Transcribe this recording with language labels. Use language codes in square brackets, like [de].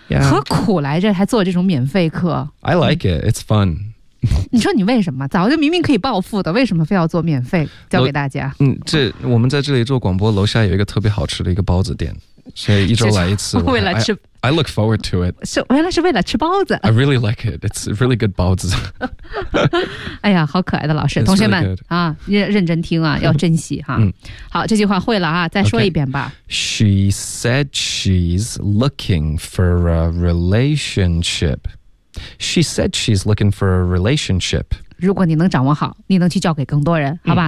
[en] yeah. [zh] 何苦来着还做这种免费课。 [en] I like it, it's fun。 [zh] 你说你为什么早就明明可以暴富的，为什么非要做免费教给大家？这我们在这里做广播，楼下有一个特别好吃的一个包子店，所以一周来一次。为了吃 [en] I look forward to it。 [zh] 是原来是为了吃包子。 [en] I really like it, it's really good 包子。 [zh] 哎呀，好可爱的老师。 [en] It's、 [zh] 同学们、 [en] really、 [zh] 啊，认真听啊，要珍惜哈、啊嗯。好，这句话会了啊，再说一遍吧、 [en] okay. She said she's looking for a relationshipShe said she's looking for a relationship. [zh] 如果你能掌握好，你能去教给更多人，好吧、